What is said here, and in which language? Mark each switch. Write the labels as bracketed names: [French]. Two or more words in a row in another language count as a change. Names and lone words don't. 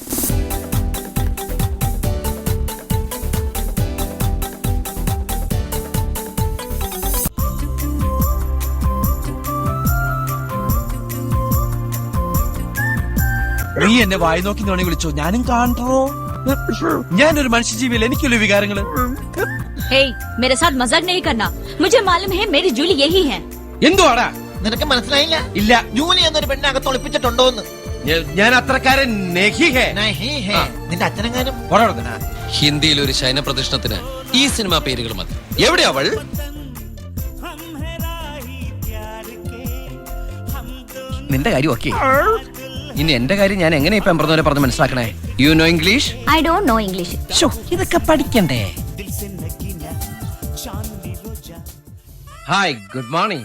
[Malayalam] നീ എന്നെ വായി നോക്കി നോണി വിളിച്ചോ, ഞാനും കാണോ. ഞാനൊരു മനുഷ്യജീവിയിൽ എനിക്കുള്ള വികാരങ്ങള്. [Hindi] Hey, मेरे साथ मजाक नहीं करना. मुझे मालूम है मेरी जूली यही है. [Malayalam] എന്തുവാടാ? നിനക്ക് മനസ്സിലായില്ല? ഇല്ല. ജൂലി എന്നൊരു പെണ്ണെ അകത്ത് ഒളിപ്പിച്ചിട്ടുണ്ടോന്ന്. ഞാൻ അത്രക്കാരൻ [Hindi] नहीं है. [Malayalam] നിന്റെ അച്ഛനെങ്ങാനും? ഹിന്ദിയിൽ ഒരു ശയന പ്രദർശനത്തിന് ഈ സിനിമാ പേരുകൾ മതി. എവിടെ അവൾ? നിന്റെ കാര്യം ഓക്കെ. ഇനി എന്റെ കാര്യം ഞാൻ എങ്ങനെ ഇപ്പൊ പറഞ്ഞ പറഞ്ഞ് മനസ്സിലാക്കണേ? [English] you know English? I don't know English. [Malayalam] ഇതൊക്കെ പഠിക്കണ്ടേ? ഹായ്, [English] good morning.